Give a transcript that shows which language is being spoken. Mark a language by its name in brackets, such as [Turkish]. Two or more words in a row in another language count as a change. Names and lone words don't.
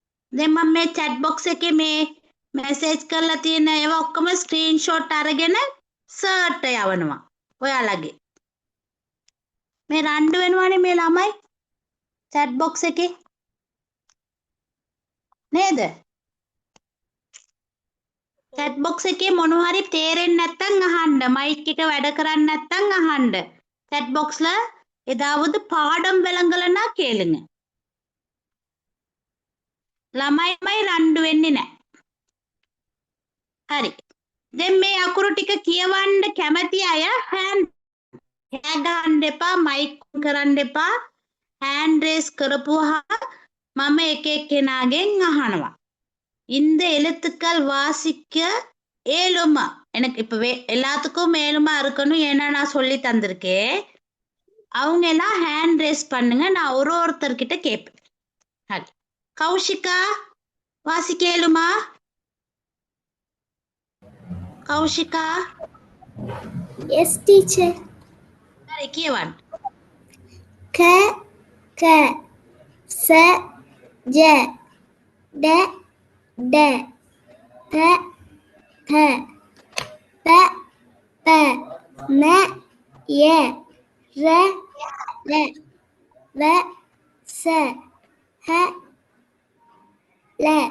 [Sinhala] දැන් මම මේ [English] chat box [Sinhala] එකේ මේ message කරලා තියෙන ඒවා ඔක්කොම screenshot අරගෙන සර්ට් යවනවා ඔයාලගේ මේ රණ්ඩු වෙනවානේ මේ ළමයි [English] chat box [Sinhala] එකේ නේද [English] chat box [Sinhala] එකේ මොනවා හරි තේරෙන්නේ නැත්නම් අහන්න මයික් එක වැඩ කරන්නේ නැත්නම් අහන්න [English] chat box [Tamil] ல ஏதாவது பாடம் விளங்கலன்னா கேளுங்க [Sinhala] ළමයිමයි රණ්ඩු වෙන්නේ නැහැ හරි දැන් මේ අකුරු ටික කියවන්න කැමති අය hand ගන්න එපා මයික් කරන්න එපා hand raise කරපුවා මම එක එක්කෙනාගෙන් අහනවා [Tamil] இந்த எழுத்துக்கள் வாசிக்க ஏழுமா எனக்கு இப்ப எல்லாத்துக்கும் மேலுமா இருக்கணும் ஏன்னா நான் சொல்லி தந்திருக்கேன் அவங்க எல்லாம் [English] hand raise [Tamil] பண்ணுங்க நான் ஒருத்தர்கிட்ட கேட்பேன் ஹரி கௌஷிகா வாசிக்க ஏழுமா கௌஷிகா [English] Yes, teacher. [Sinhala] හරි කියවන් K, K, S, J, D, D, P, P, P, P, M, Y, R, R, V, S, H, L.